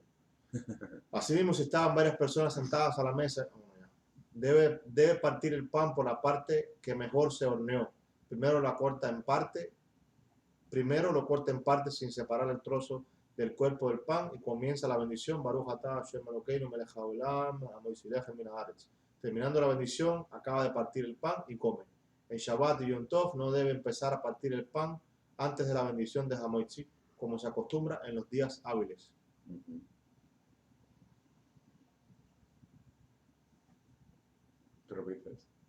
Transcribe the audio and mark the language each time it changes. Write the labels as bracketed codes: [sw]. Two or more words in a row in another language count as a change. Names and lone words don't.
[es] Asimismo, si estaban varias personas sentadas a la mesa, debe partir el pan por la parte que mejor se horneó. Primero lo corta en parte sin separar el trozo del cuerpo del pan y comienza la bendición. [he] ברוך אתה השם אלוקינו מלך העולם המוציא לחם מן הארץ. [es] Terminando la bendición, acaba de partir el pan y come. En Shabbat y [he] יום טוב [es] no debe empezar a partir el pan antes de la bendición de Hamoitzi, como se acostumbra en los días hábiles. Ujú. ¿Te repites?